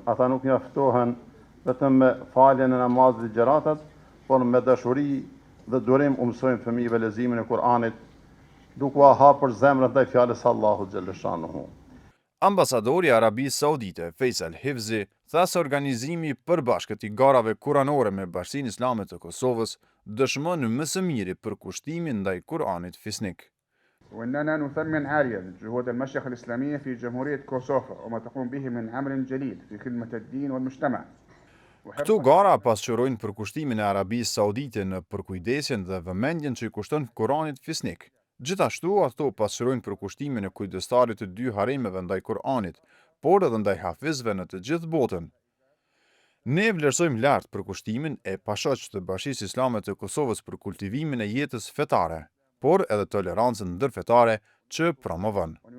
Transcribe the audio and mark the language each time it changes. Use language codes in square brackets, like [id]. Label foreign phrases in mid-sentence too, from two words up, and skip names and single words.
[sq] Ata nuk njoftohen vetëm me faljen e namazit dhe gjeratat, por me dashuri dhe durim u mësojnë fëmijëve leximin e Kur'anit, duke u hapur zemrat ndaj fjalës Allahu [ar] جل شأنه. [sq] Ambasadori i Arabisë Saudite Faisal Hifzi tha se organizimi i përbashkët i garave kuranore me Bashkinë Islame të Kosovës dëshmon më së miri përkushtimin ndaj Kur'anit fisnik. [ar] وإننا نثمن عاليا جهود المشيخة الإسلامية في جمهورية كوسوفا وما تقوم به من عمل جليل في خدمة الدين والمجتمع. [sq] Këto gara pasqyrojnë përkushtimin e Arabisë Saudite në përkujdesjen dhe vëmendjen që i kushton Kur'anit fisnik. Gjithashtu ato pasqyrojnë përkushtimin e kujdestarit të 2 haremeve ndaj Kur'anit, por edhe ndaj hafizëve në të gjithë botën. Ne vlerësojmë lart përkushtimin e pashoqë të Bashkisë Islame të Kosovës për kultivimin e jetës fetare, por edhe tolerancën ndërfetare që promovon.